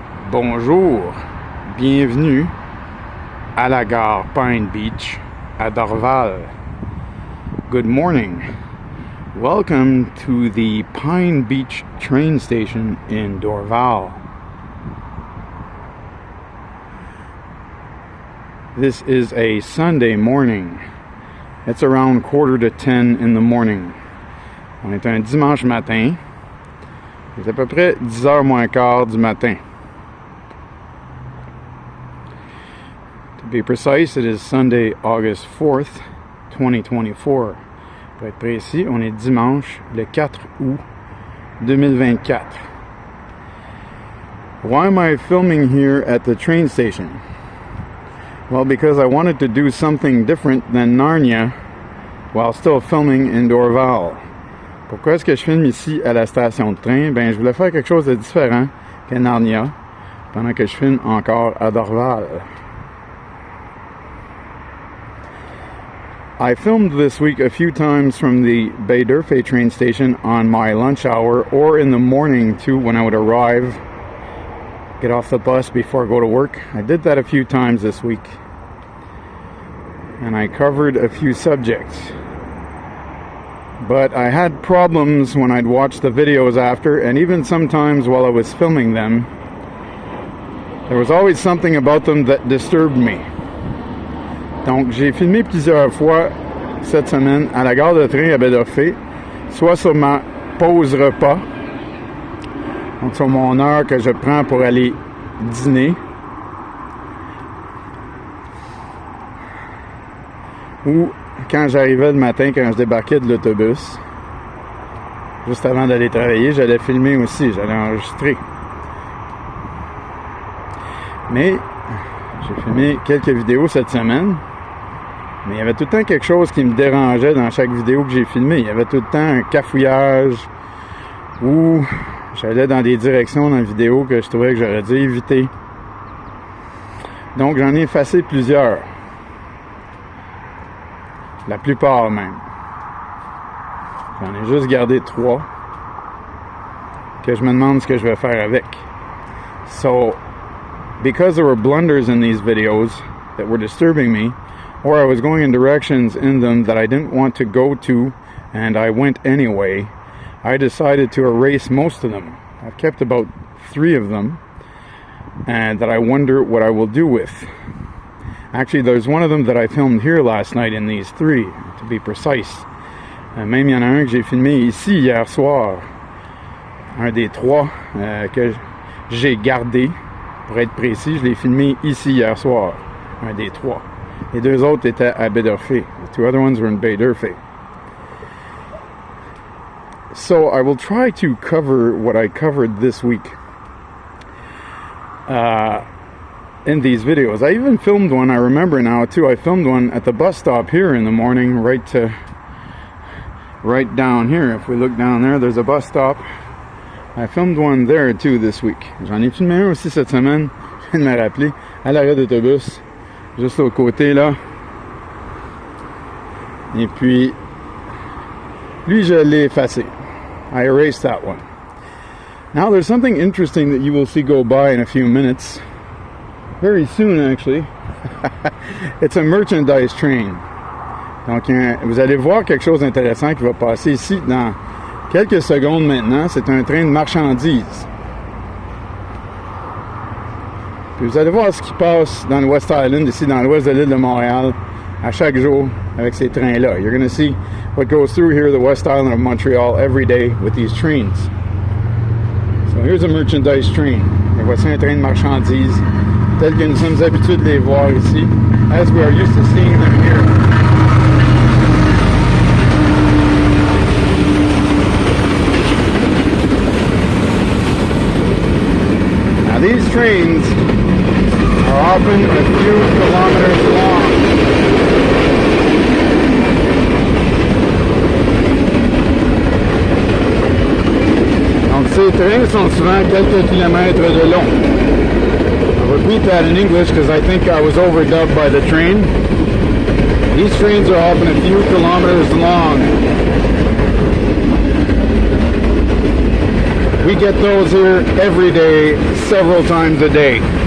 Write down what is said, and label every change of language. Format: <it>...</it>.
<fr>Bonjour, bienvenue à la gare Pine Beach à Dorval.</fr> <en>Good morning. Welcome to the Pine Beach train station in Dorval. This is a Sunday morning. It's around 9:45 in the morning.</en> <fr>On est un dimanche matin. C'est à peu près 10h moins quart du matin.</fr> <en>To be precise, it is Sunday, August 4th, 2024.</en> <fr>Pour être précis, on est dimanche, le 4 août 2024.</fr> <en>Why am I filming here at the train station? Well, because I wanted to do something different than Narnia while still filming in Dorval.</en> <fr>Pourquoi est-ce que je filme ici à la station de train? Ben, je voulais faire quelque chose de différent que Narnia pendant que je filme encore à Dorval.</fr> <en>I filmed this week a few times from the Bay d'Urfé train station on my lunch hour or in the morning too when I would arrive, get off the bus before I go to work. I did that a few times this week. And I covered a few subjects. But I had problems when I'd watch the videos after, and even sometimes while I was filming them, there was always something about them that disturbed me.</en> <fr>Donc, j'ai filmé plusieurs fois cette semaine à la gare de train à Bay d'Urfé, soit sur ma pause repas, donc sur mon heure que je prends pour aller dîner, ou quand j'arrivais le matin, quand je débarquais de l'autobus, juste avant d'aller travailler, j'allais filmer aussi, j'allais enregistrer. Mais j'ai filmé quelques vidéos cette semaine, mais il y avait tout le temps quelque chose qui me dérangeait dans chaque vidéo que j'ai filmée. Il y avait tout le temps un cafouillage ou j'allais dans des directions dans la vidéo que je trouvais que j'aurais dû éviter. Donc j'en ai effacé plusieurs. La plupart même. J'en ai juste gardé 3 que je me demande ce que je vais faire avec.</fr> <en>So, because there were blunders in these videos that were disturbing me, or I was going in directions in them that I didn't want to go to, and I went anyway, I decided to erase most of them. I've kept about 3 of them, and that I wonder what I will do with. Actually, there's one of them that I filmed here last night in these 3, to be precise.</en> <fr>Même il y en a un que j'ai filmé ici hier soir. Un des 3 que j'ai gardé. Pour être précis, je l'ai filmé ici hier soir. Un des 3. Les 2 autres étaient à Bay d'Urfé.</fr> <en>The 2 other ones were in Bay d'Urfé. So I will try to cover what I covered this week in these videos. I even filmed one, I remember now too, I filmed one at the bus stop here in the morning, right down here. If we look down there, there's a bus stop. I filmed one there too this week.</en> <fr>J'en ai filmé un aussi cette semaine, je viens de me rappeler, à l'arrêt d'autobus, juste au côté là. Et puis, lui je l'ai effacé.</fr> <en>I erased that one. Now there's something interesting that you will see go by in a few minutes. Very soon actually. It's a merchandise train.</en> <fr>Donc vous allez voir quelque chose d'intéressant qui va passer ici dans quelques secondes maintenant. C'est un train de marchandises. Puis vous allez voir ce qui passe dans le West Island, ici dans l'ouest de l'île de Montréal, à chaque jour avec ces trains-là.</fr> <en>You're going to see what goes through here, the West Island of Montreal, every day with these trains. So here's a merchandise train.</en> <fr>Et voici un train de marchandises, tel que nous sommes habitués de les voir ici,</fr> <en>as we are used to seeing them here. Now these trains are often a few kilometers long.</en> <fr>Donc ces trains sont souvent quelques kilomètres de long.</fr> <en>I'll repeat that in English because I think I was overdubbed by the train. These trains are often a few kilometers long. We get those here every day, several times a day.</en>